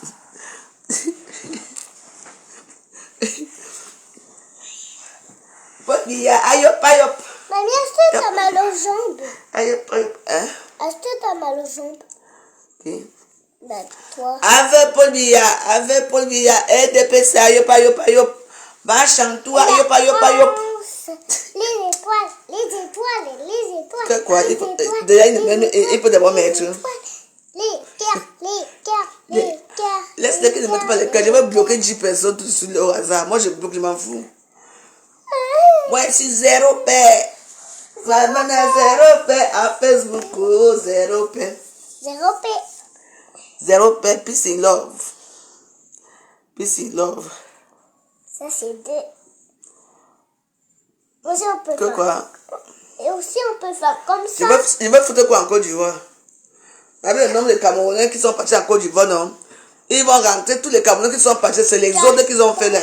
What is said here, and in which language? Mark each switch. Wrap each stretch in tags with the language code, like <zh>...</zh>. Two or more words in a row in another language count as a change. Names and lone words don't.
<fr>Paul Biya, ayop, ayop. Mamie, est-ce que t'as mal aux jambes? Ayop, ayop, hein? Est-ce que t'as mal aux jambes? Okay. Ben, toi. Avec Paul Biya, EDPC, ayop, ayop, ayop. Va chanter, ayop, ayop, ayop. Les étoiles, les étoiles, les étoiles. Que quoi? Les étoiles, Déjà, il peut d'abord mettre. Les cœurs, les cœurs, les cœurs. Laisse-les qu'ils ne mettent pas les cœurs. Je vais bloquer 10 personnes tout sur le hasard. Moi, je bloque, je m'en fous. Moi, je suis zéro paix. Vraiment, zéro paix à Facebook. Oh, zéro paix. Zéro P. Zéro paix,</fr> <en>peace in love. Peace in love.</en> <fr>Ça, c'est deux. Aussi, on peut Que faire. quoi? Et aussi, on peut faire comme ça. Il va foutre quoi en Côte d'Ivoire? Avec le nombre de Camerounais qui sont partis en Côte d'Ivoire, non? Ils vont rentrer, tous les Camerounais qui sont partis, c'est les autres qui ont fait là.</fr>